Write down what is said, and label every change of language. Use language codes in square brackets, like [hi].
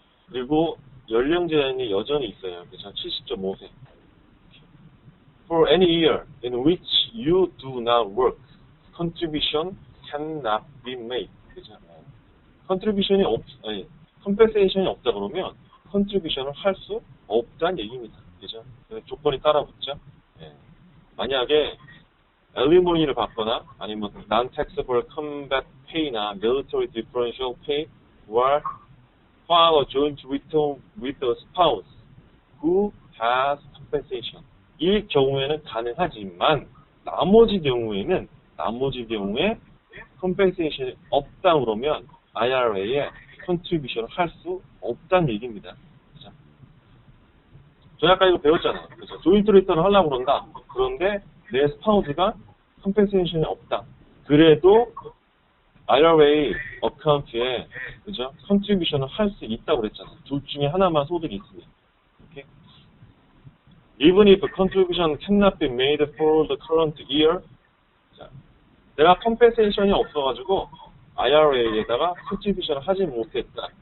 [ko] 그리고 연령 제한이 여전히 있어요. 그죠? [en] 70.5세. For any year in which you do not work, contribution cannot be made. [ko] 그죠? contribution이 compensation이 없다 그러면 contribution을 할 수 없다는 얘기입니다. 그죠? 조건이 따라붙죠. 예. 만약에 alimony를 받거나 아니면 [en] non-taxable combat pay나 military differential pay or file a joint return with the spouse who has compensation. [ko] 이 경우에는 가능하지만 나머지 경우에 compensation이 없다 그러면 IRA에 contribution을 할 수 없다는 얘기입니다. 그죠? 저희 아까 이거 배웠잖아요. 그죠? 조인트 리턴을 하려고 그런다. 그런데 내 스파우스가 compensation이 없다. 그래도 IRA 어카운트에 그죠? contribution을 할 수 있다고 그랬잖아요. 둘 중에 하나만 소득이 있으면. [en] Okay? Even if contribution cannot be made for the current year, [ko] 자, 내가 compensation이 없어가지고 IRA에다가 contribution을 하지 못했다.